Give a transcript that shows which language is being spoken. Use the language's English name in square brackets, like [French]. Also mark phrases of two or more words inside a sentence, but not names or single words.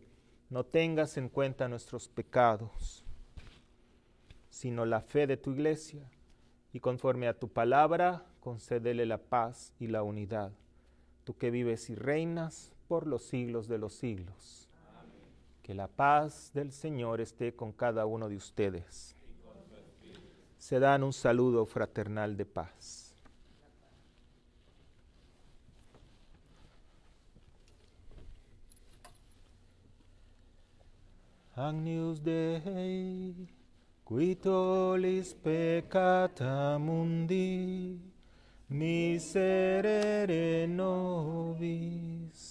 [Spanish] No tengas en cuenta nuestros pecados, sino la fe de tu iglesia, y conforme a tu palabra, concédele la paz y la unidad. Tú que vives y reinas por los siglos de los siglos. Amén. Que la paz del Señor esté con cada uno de ustedes. Se dan un saludo fraternal de paz. [Latin] Agnus Dei, qui tollis peccata mundi, miserere nobis.